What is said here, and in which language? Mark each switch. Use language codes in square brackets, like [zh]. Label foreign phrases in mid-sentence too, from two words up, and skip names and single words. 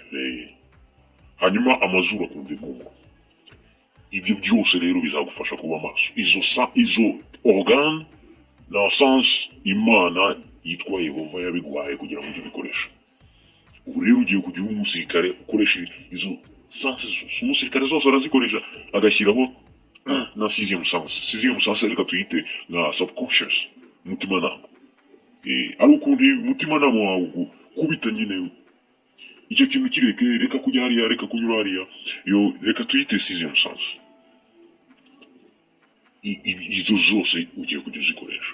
[rw] Hanyuma amazuru akumva impumuro. Ibyo byose rero bizagufasha kuba maso. Izo organe na sens Imana yitwa Yehova yabigwaye kugira ngo ujye ubikoresha. Ubu rero ugiye kujya uba umusirikare ukoresha izo sanse zose. Umusirikare zose arazikoresha, agashyiraho na [fr] 6e sens. 6e sens [rw] reka tuyite nka subconscious, umutimanama. Ari ukundi umutimanama wawe kubita nyine icyo kintu kireke, reka kujya hariya, reka kunyura hariya, yo reka tuyite [fr] 6e sens. [rw] Izo zose ugiye kujya uzikoresha.